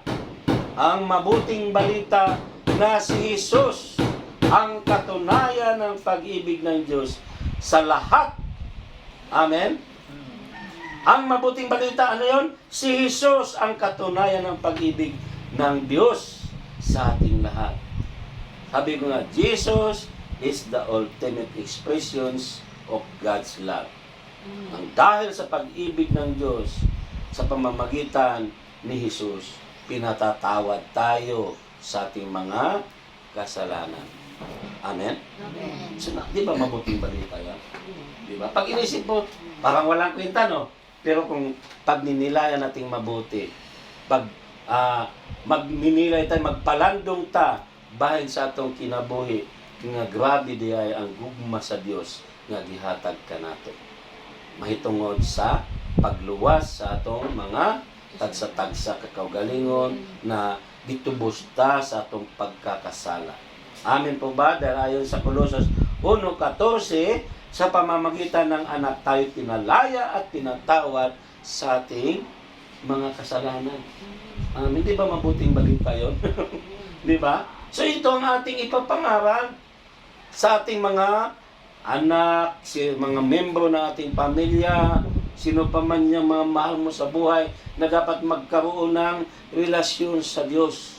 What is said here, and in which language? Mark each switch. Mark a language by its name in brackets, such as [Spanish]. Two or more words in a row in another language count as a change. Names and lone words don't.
[Filipino] Ang mabuting balita na si Jesus ang katunayan ng pag-ibig ng Diyos sa lahat. Amen? Ang mabuting balita, ano yon? Si Jesus ang katunayan ng pag-ibig ng Diyos sa ating lahat. Sabi ko nga, [English] Jesus is the ultimate expressions of God's love. [Filipino] Ang dahil sa pag-ibig ng Diyos sa pamamagitan ni Jesus, pinatatawad tayo sa ating mga kasalanan. Amen? Amen. So, di ba mabuting balita yan? Di ba? Pag inisip mo, parang walang kwenta, no? Pero kung pagninilayan nating mabuti, pag magninilay tayo, [Cebuano] magpalandong ta, bahin sa atong kinabuhi, nga grabe di ay ang gugma sa Dios nga gihatag ka nato. Mahitungod sa pagluwas sa atong mga tagsa-tagsa kakaugalingon na ditubos ta sa atong pagkakasala. [Filipino] Amen po ba? Dahil ayon sa Colossus 1:14, sa pamamagitan ng anak tayo pinalaya at pinatawad sa ating mga kasalanan. Hindi ba mabuting balita yun? Di ba? So ito ang ating ipapangaral sa ating mga anak, mga membro ng ating pamilya, sino pa man yung mga mahal mo sa buhay na dapat magkaroon ng relasyon sa Diyos.